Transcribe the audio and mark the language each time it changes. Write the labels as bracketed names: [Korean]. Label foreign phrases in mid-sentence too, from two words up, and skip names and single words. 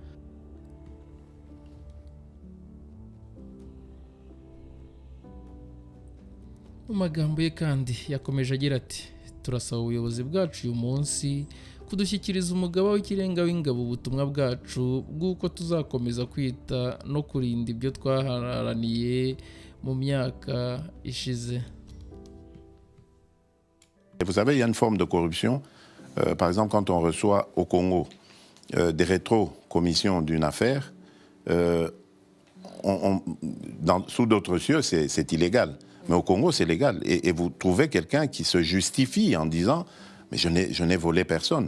[Kinyarwanda] Mu magambo ye kandi yakomeje agira ati turasaba ubuyobozi bwacu uyu munsi kudushyikiriza umugaba w'ikirenga w'ingabo ubutumwa bwacu bw'uko tuzakomeza kwita no kurinda ibyo twaharaniye mu myaka ishize. [French] Vous savez, il y a une forme de corruption. Par exemple, quand on reçoit au Congo des rétro-commissions d'une affaire, sous d'autres cieux, c'est illégal. Mais au Congo, c'est légal. Et vous trouvez quelqu'un qui se justifie en disant « mais je n'ai volé personne ».